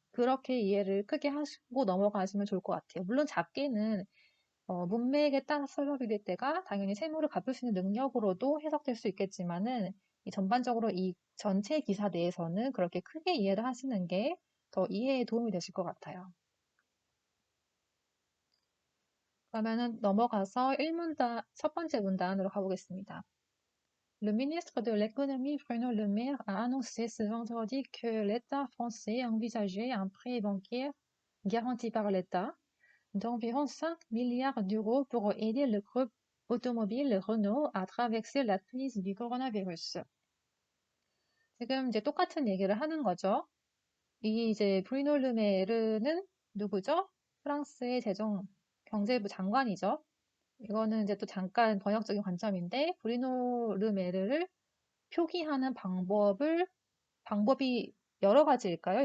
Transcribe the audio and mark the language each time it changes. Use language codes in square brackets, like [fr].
[ko] 그렇게 이해를 크게 하시고 넘어가시면 좋을 것 같아요. 물론 작게는 문맥에 따라 설명드릴 때가 당연히 세무를 갚을 수 있는 능력으로도 해석될 수 있겠지만은 전반적으로 이 전체 기사 내에서는 그렇게 크게 이해를 하시는 게 더 이해에 도움이 되실 것 같아요. 그러면은 넘어가서 첫 번째 문단으로 가보겠습니다. [fr] Le ministre de l'économie Bruno Le Maire a annoncé ce vendredi que l'État français envisageait un prêt bancaire garanti par l'État d'environ 5 milliards d'euros pour aider le groupe automobile Renault à traverser la crise du coronavirus. [ko] 지금 이제 똑같은 얘기를 하는 거죠. 이 이제 브루노 르메르는 누구죠? 프랑스의 경제부 장관이죠. 이거는 이제 또 잠깐 번역적인 관점인데, 브루노 르메르를 표기하는 방법이 여러 가지일까요?